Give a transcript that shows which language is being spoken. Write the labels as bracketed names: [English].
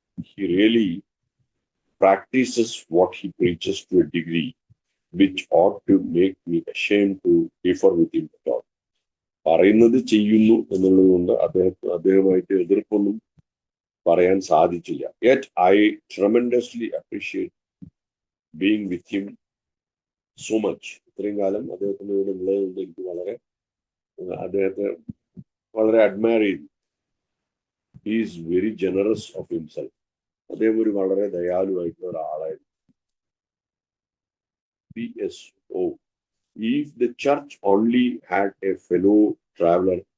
[English] He really practices what he preaches to a degree which ought to make me ashamed to differ with him at all. [Malayalam] പറയുന്നത് ചെയ്യുന്നു എന്നുള്ളത് കൊണ്ട് അദ്ദേഹമായിട്ട് എതിർപ്പൊന്നും പറയാൻ സാധിച്ചില്ല. [English] Yet I tremendously appreciate being with him so much. [Malayalam] ഇത്രയും കാലം അദ്ദേഹത്തിന്റെ കൂടെ ഉള്ളതുകൊണ്ട് എനിക്ക് അദ്ദേഹത്തെ വളരെ അഡ്മയർ ചെയ്തു. [English] He is very generous of himself. [Malayalam] അദ്ദേഹം ഒരു വളരെ ദയാലുവായിട്ടുള്ള ഒരാളായിരുന്നു. [English] PSO. If the church only had a fellow traveler